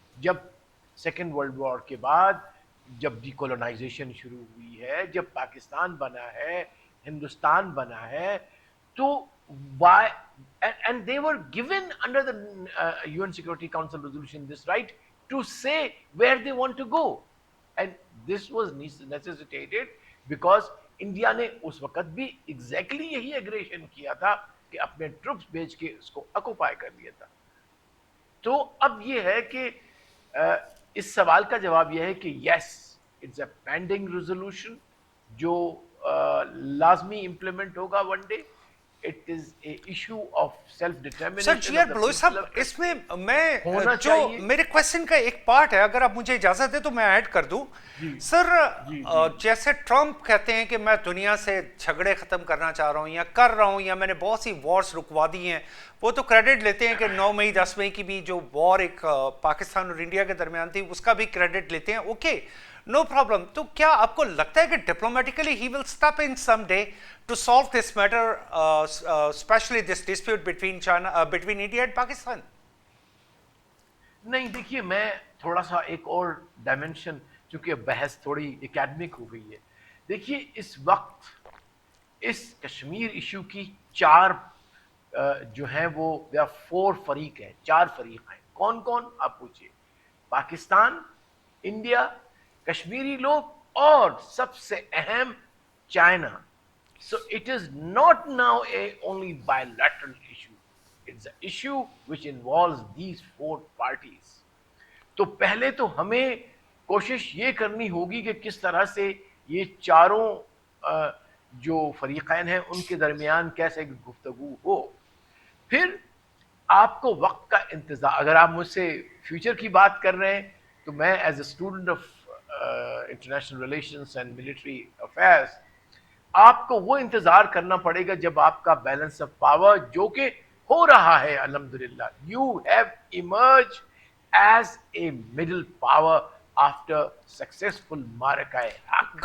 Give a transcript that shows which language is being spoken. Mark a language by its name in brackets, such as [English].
[Urdu] جب second world war کے بعد جب ڈی کولونائزیشن شروع ہوئی ہے, جب پاکستان بنا ہے, ہندوستان بنا ہے, تو [English] why and they were given under the UN Security Council resolution this right to say where they want to go, and this was necessitated because [Urdu] India نے اس وقت بھی ایگزیکٹلی یہی اگریشن کیا تھا کہ اپنے ٹروپس بھیج کے اس کو اکوپائی کر لیا تھا. تو اب یہ ہے کہ اس سوال کا جواب یہ ہے کہ [English] yes it's a pending resolution [Urdu] جو لازمی امپلیمنٹ ہوگا one day. [English] It is a issue of self-determination. [Urdu] Sir جی are Baloch صاحب, اس میں میں جو میرے کوشچن کا ایک پارٹ ہے, اگر آپ مجھے اجازت دیں تو میں ایڈ کر دوں. سر جیسے ٹرمپ کہتے ہیں کہ میں دنیا سے جھگڑے ختم کرنا چاہ رہا ہوں یا کر رہا ہوں, یا میں نے بہت سی وارز رکوا دی ہیں, وہ تو کریڈٹ لیتے ہیں کہ 9 مئی 10 مئی کی بھی جو وار ایک پاکستان اور انڈیا کے درمیان تھی اس کا بھی کریڈٹ لیتے ہیں. [English] Okay, no problem. [Urdu] تو کیا آپ کو لگتا ہے کہ [English] Diplomatically he will step in some day to solve this matter, especially this dispute between India and Pakistan? [Urdu] نہیں, دیکھیے میں تھوڑا سا ایک اور ڈائمنشن, چونکہ بحث تھوڑی اکیڈمک ہو گئی ہے. دیکھیے اس وقت اس کشمیر ایشو کی 4 جو ہیں وہ 4 فریق ہیں, 4 فریق ہیں. کون کون آپ پوچھئے؟ پاکستان, انڈیا, کشمیری لوگ اور سب سے اہم China. [English] So it is not now a only bilateral issue. It's an issue which involves these 4 parties. [Urdu] تو پہلے تو ہمیں کوشش یہ کرنی ہوگی کہ کس طرح سے یہ چاروں جو فریقین ہیں ان کے درمیان کیسے گفتگو ہو. پھر آپ کو وقت کا انتظار, اگر آپ مجھ سے فیوچر کی بات کر رہے ہیں تو میں [English] as a student of international relations and military affairs, [Urdu] آپ کو وہ انتظار کرنا پڑے گا جب آپ کا بیلنس آف پاور, جو کہ ہو رہا ہے الحمدللہ, [English] you have emerge as a middle power after successful [Urdu] معرکہ حق.